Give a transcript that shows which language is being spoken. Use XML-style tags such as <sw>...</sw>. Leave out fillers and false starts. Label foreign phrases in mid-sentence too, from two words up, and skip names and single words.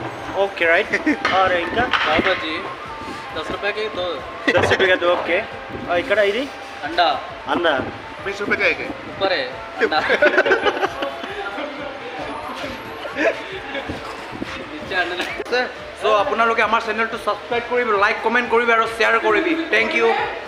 <en>okay right</en> <hi>और इनका पाव भाजी 10 रुपए के दो 10 रुपये का दो ओके और इकड़ा इधी अंडा अंडा 20 रुपए का एक है ऊपर है अंडा नीचे अंडा</hi> <as>सो আপোনালোকে আমাৰ চেনেলটো সাবস্ক্ৰাইব কৰিব</as> <en>like comment</en> <as>কৰিব আৰু শেয়াৰ কৰিবি</as> <en>thank you</en>